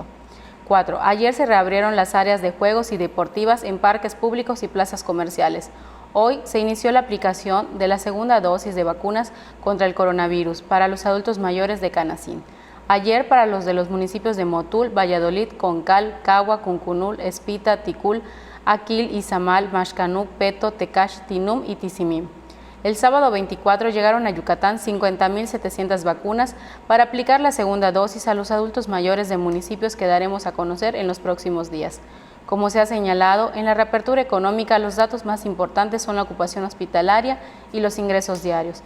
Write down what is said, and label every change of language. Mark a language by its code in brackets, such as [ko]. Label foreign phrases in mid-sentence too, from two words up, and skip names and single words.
[es] 4. Ayer se reabrieron las áreas de juegos y deportivas en parques públicos y plazas comerciales. Hoy se inició la aplicación de la segunda dosis de vacunas contra el coronavirus para los adultos mayores de Canacín. Ayer para los de los municipios de Motul, Valladolid, Concal, Cagua, Cuncunul, Espita, Ticul, Aquil, Izamal, Maxcanú, Peto, Tecash, Tinum y Tizimín. El sábado 24 llegaron a Yucatán 50.700 vacunas para aplicar la segunda dosis a los adultos mayores de municipios que daremos a conocer en los próximos días. Como se ha señalado, en la reapertura económica los datos más importantes son la ocupación hospitalaria y los ingresos diarios.